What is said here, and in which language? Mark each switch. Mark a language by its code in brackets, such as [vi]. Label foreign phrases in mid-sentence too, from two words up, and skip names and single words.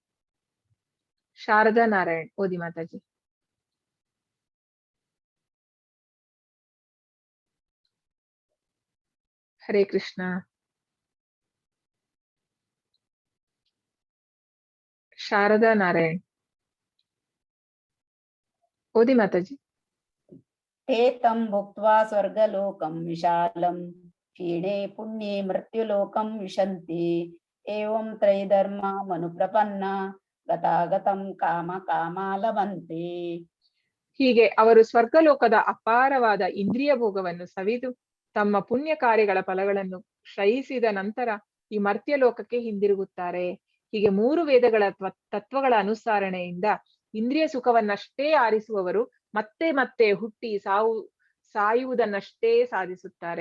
[kn] ಶಾರದಾ ನಾರಾಯಣ್, ಓದಿ ಮಾತಾಜಿ. ಹರೇ ಕೃಷ್ಣ. ಶಾರದಾ ನಾರಾಯಣ್, ಓದಿ ಮಾತಾಜಿ. [sa] ते तं भुक्त्वा स्वर्गलोकं विशालं क्षीणे पुण्ये मृत्युलोकं विशन्ति एवं त्रैधर्ममनुप्रपन्ना गतागतं ಕಾಮ ಲಭಂತೆ. [kn] ಹೀಗೆ ಅವರು ಸ್ವರ್ಗಲೋಕದ ಅಪಾರವಾದ ಇಂದ್ರಿಯ ಭೋಗವನ್ನು ಸವಿದು ತಮ್ಮ ಪುಣ್ಯ ಕಾರ್ಯಗಳ ಫಲಗಳನ್ನು ಕ್ಷಯಿಸಿದ ನಂತರ ಈ ಮರ್ತ್ಯ ಲೋಕಕ್ಕೆ ಹಿಂದಿರುಗುತ್ತಾರೆ. ಹೀಗೆ 3 ವೇದಗಳ ತತ್ವಗಳ ಅನುಸರಣೆಯಿಂದ ಇಂದ್ರಿಯ ಸುಖವನ್ನಷ್ಟೇ ಆರಿಸುವವರು ಮತ್ತೆ ಮತ್ತೆ ಹುಟ್ಟಿ ಸಾಯುವುದನ್ನಷ್ಟೇ ಸಾಧಿಸುತ್ತಾರೆ.